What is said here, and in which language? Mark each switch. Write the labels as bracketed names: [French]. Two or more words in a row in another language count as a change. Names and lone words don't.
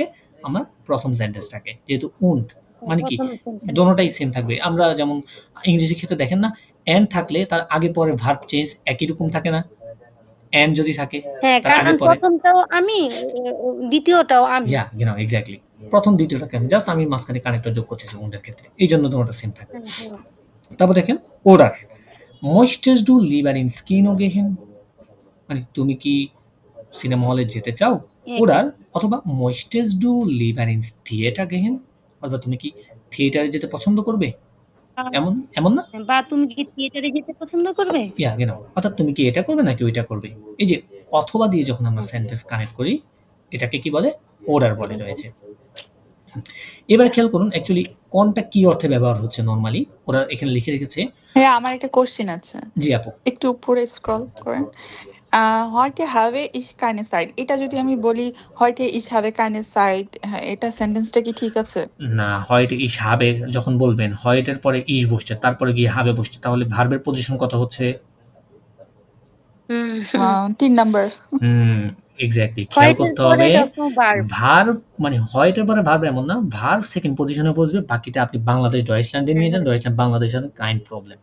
[Bangla] আমার প্রথম সেন্টেন্সটাকে, যেহেতু und মানে কি প্রথম সেন্টেন্স। দোনোটাই সেম থাকবে। আমরা যেমন ইংরেজি ক্ষেত্রে দেখেন না, and থাকলে তার আগে পরে ভার্ব চেঞ্জ একই রকম থাকে না? and যদি থাকে হ্যাঁ, তার আগে কারণ পরে, প্রথমটাও আমি, দ্বিতীয়টাও আমি। [German] ja genau [Bangla] এক্স্যাক্টলি, প্রথম দ্বিতীয়টা কেন, জাস্ট আমি মাঝখানে কানেক্টর যোগ করতেছি und এর ক্ষেত্রে, এই জন্য দোনোটা সেম থাকে। হ্যাঁ হ্যাঁ তারপর দেখেন [German] oder, möchtest du lieber ins Kino gehen, [Bangla] মানে তুমি কি সিনেমা হলে যেতে চাও? হ্যাঁ। [German] oder অথবা möchtest du lieber ins Theater gehen, [Bangla] অথবা তুমি কি থিয়েটারে যেতে পছন্দ করবে, এমন এমন না? বা তুমি কি থিয়েটারে যেতে পছন্দ করবে? ইয়া genau, অর্থাৎ তুমি কি এটা করবে নাকি ওইটা করবে। এই যে অথবা দিয়ে যখন আমরা সেন্টেন্স কানেক্ট করি, এটাকে কি বলে? order বলে রয়েছে। এবার খেয়াল করুন অ্যাকচুয়ালি কোনটা কি অর্থে ব্যবহার হচ্ছে নরমালি, ওরা এখানে লিখে রেখেছে। হ্যাঁ, আমার একটা কোশ্চেন আছে, জি আপু। একটু উপরে স্ক্রল করেন। [German] heute habe ich keine Zeit, [Bangla] এটা যদি আমি বলি [German] heute ich habe keine Zeit, [Bangla] হ্যাঁ, এটা সেন্টেন্সটা কি ঠিক আছে? না, হয় [German] ich habe [Bangla] যখন বলবেন, হয় এটার পরে ইস বসছে, তারপরে গিয়ে হাবে বসছে, তাহলে ভার্বের পজিশন কত হচ্ছে? হুম 3 নাম্বার। এক্স্যাক্টলি, খেয়াল হোয়াইটের করতে পরে হবে। সবসময় ভার্ব। ভার্ব মানে হয় এটার পরে ভার্ব এমন না, ভার্ব সেকেন্ড পজিশনে বসবে, বাকিটা আপনি বাংলাদেশ ডয়েচল্যান্ডে নিয়ে যান, ডয়েচল্যান্ড বাংলাদেশের সাথে কাইন্ড প্রবলেম।